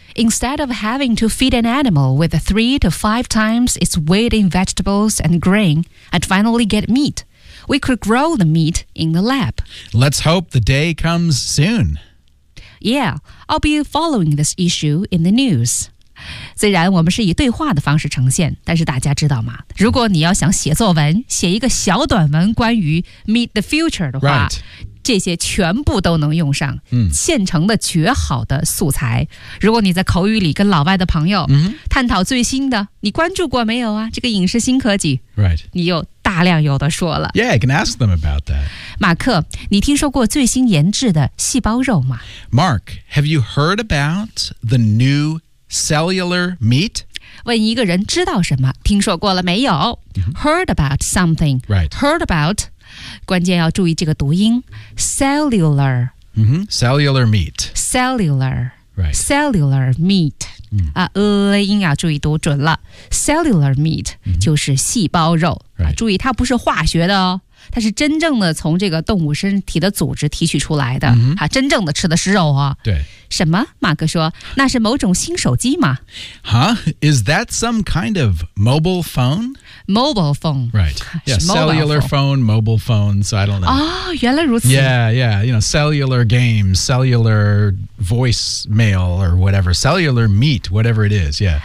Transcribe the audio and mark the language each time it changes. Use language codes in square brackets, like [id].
[en] Instead of having to feed an animal with 3 to 5 times its weight in vegetables and grain and finally get meat. We could grow the meat in the lab. Let's hope the day comes soon. Yeah, I'll be following this issue in the news. [zh] 虽然我们是以对话的方式呈现，但是大家知道吗？如果你要想写作文，写一个小短文关于 Meet the Future 的话、 [en] right. [zh] 这些全部都能用上、嗯、现成的绝好的素材。如果你在口语里跟老外的朋友、嗯、探讨最新的，你关注过没有啊？这个影视新科技、 [en] right. [zh] 你又大量有的说了 [en] Yeah, I can ask them about that. [zh] 马克，你听说过最新研制的细胞肉吗 [en] Mark, have you heard about the new cellular meat? [zh] 问一个人知道什么，听说过了没有、 mm-hmm. [en] Heard about something. Right. Heard about, [zh] 关键要注意这个读音 Cellular.、 [en] Mm-hmm. Cellular meat. Cellular. Right. Cellular meat. [zh] 音要注意读准了 Cellular meat、 mm-hmm. 就是细胞肉、 [en] right. [zh] 注意它不是化学的哦它是真正的从这个动物身体的组织提取出来的、 mm-hmm. 啊、真正的吃的是肉哦对什么马克说那是某种新手机吗 [en] Huh? Is that some kind of mobile phone? Mobile phone Right yeah, Cellular phone, mobile phone So I don't know [zh] 哦原来如此 [en] Yeah, yeah You know, cellular games Cellular voice mail or whatever Cellular meat, whatever it is Yeah